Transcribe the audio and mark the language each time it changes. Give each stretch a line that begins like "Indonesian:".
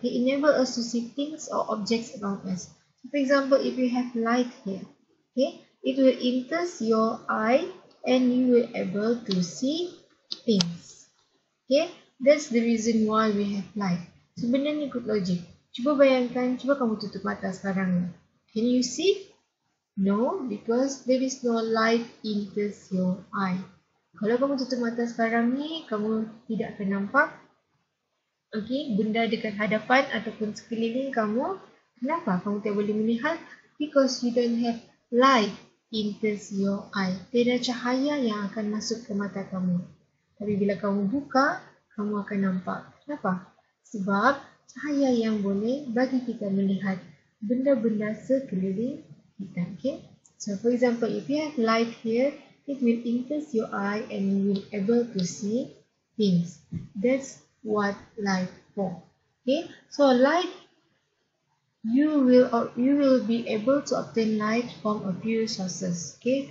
English: Okay, enable us to see things or objects around us. So, for example, if you have light here, okay, it will enter your eye and you will able to see things. Okay, that's the reason why we have light. So,
Malay: benda ni ikut logik. Cuba bayangkan, cuba kamu tutup mata sekarang ni.
English: Can you see? No, because there is no light enters your eye.
Malay: Kalau kamu tutup mata sekarang ni, kamu tidak akan nampak benda dekat hadapan ataupun sekeliling kamu. Kenapa kamu tidak boleh melihat?
English: Because you don't have light enters your eye.
Malay: Tidak ada cahaya yang akan masuk ke mata kamu. Tapi bila kamu buka, kamu akan nampak. Kenapa? Sebab cahaya yang boleh bagi kita melihat benda-benda sekeliling kita. Okay?
English: So for example, if you have light here, it will enter your eye and you will able to see things. That's what light for. Okay? So light, you will be able to obtain light from a few sources. Okay?